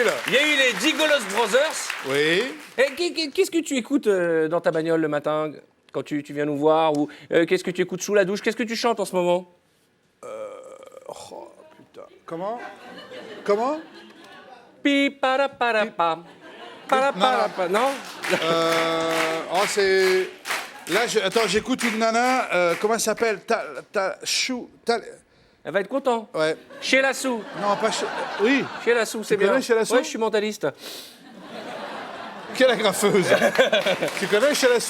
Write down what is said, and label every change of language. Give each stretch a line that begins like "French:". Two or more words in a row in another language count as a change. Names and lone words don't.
French: Il y a eu les Gigolos Brothers. Oui. Et qu'est-ce que tu écoutes dans ta bagnole le matin quand tu viens nous voir ou qu'est-ce que tu écoutes sous la douche? Qu'est-ce que tu chantes en ce moment? Oh, putain. Comment? Pi para para pa. Para para pa. Non? Oh, c'est... Là, attends, j'écoute une nana, comment elle s'appelle? Elle va être content. Ouais. Chez Lassou. Non, pas Oui. Chez Lassou, c'est Tu connais bien. Chez Lassou? Ouais, je suis mentaliste. Quelle agrafeuse. Tu connais Chalassou?